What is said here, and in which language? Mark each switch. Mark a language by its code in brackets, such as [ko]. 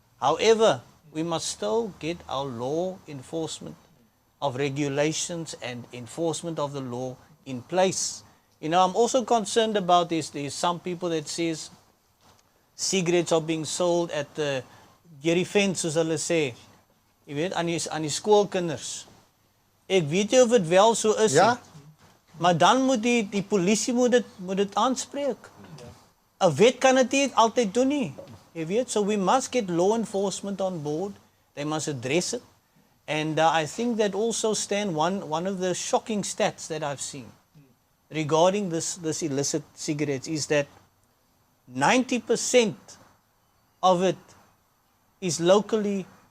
[en] However, we must still get our law enforcement of regulations and enforcement of the law in place. I'm also concerned about this. There's some people that says cigarettes are being sold at the deur fence, [af] soos hulle sê. Jy weet, aan die skoolkinders. Ek weet nie of dit wel so is nie. Maar dan moet die polisie moet dit aanspreek. 'n Wet kan dit nie altyd doen nie. Jy weet, [en] so we must get law enforcement on board. They must address it. And I think that also, Stan, one of the shocking stats that I've seen regarding this illicit cigarettes is that 90% of it is locally